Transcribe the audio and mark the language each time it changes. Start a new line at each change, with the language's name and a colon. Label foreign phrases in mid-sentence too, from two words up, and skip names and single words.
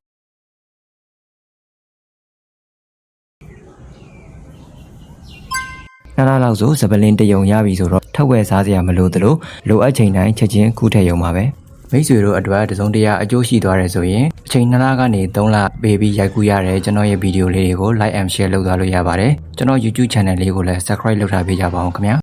Burmese: နှစ်လလောက်ဆိုဇပလင်တယုံရပြီဆိုတော့ထောက်ဝယ်စားစရာမလိုသလိုလိုအပ်ချိန်တိုင်းချက်ချင်းကူးထည့်ရုံပါပဲမိတ်ဆွေတို့အတွက်တစုံတရာအကျိုးရှိသွားတယ်ဆိုရင်အချိန်2လကနေ3လပေးပြီးရိုက်ကူးရတဲ့ကျွန်တော်ရဲ့ဗီဒီယိုလေးတွေကို
English: like and share
Burmese: လုပ်သွားလို့ရပါတယ်ကျွန်တော်
English: YouTube channel
Burmese: လေးကိုလည်း subscribe လုပ်ထားပေးကြပါဦးခင်ဗျာ